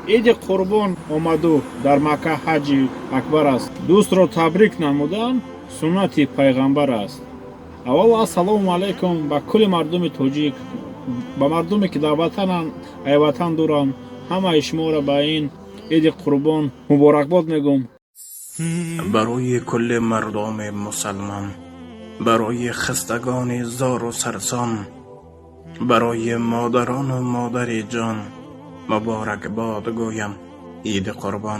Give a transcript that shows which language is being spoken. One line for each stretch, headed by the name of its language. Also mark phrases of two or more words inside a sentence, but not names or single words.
Persian: عید قربان آمدو در مکه حج اکبر است.
Tajik: دوستро табрик намудан суннати пайғамбар аст. аввал ассалому алайкум ба кулли мардуми тоҷик, ба мардуме ки дар ватананд, ай ватан дуранд, ҳамаи шуморо ба ин
Persian: عید قربان مبارکباد میگم. برای کل مردم مسلمان، برای خستگان زار و سرسان، برای مادران و مادر جان مبارکباد گویم عید قربان.